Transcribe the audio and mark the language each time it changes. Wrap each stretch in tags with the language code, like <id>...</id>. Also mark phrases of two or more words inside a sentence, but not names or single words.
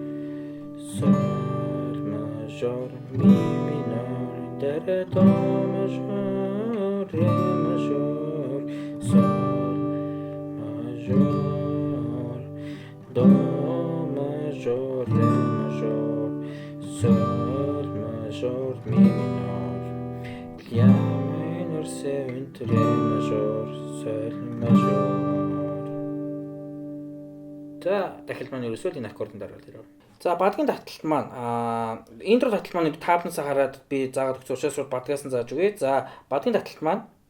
<ru>Соль мажор, ми минор, до мажор, ре мажор, соль мажор, до мажор, ре мажор, соль мажор, ми минор, ля minor 7, ре мажор, соль мажор.</ru> <mn>За дахил маань ерөөсөө энэ аккордын дараалал ирв. За бадгийн таталт маань интро таталт маань 5-наас хараад би заагаад өгсөн учраас бадгаас нь зааж өгье. За бадгийн таталт маань</mn>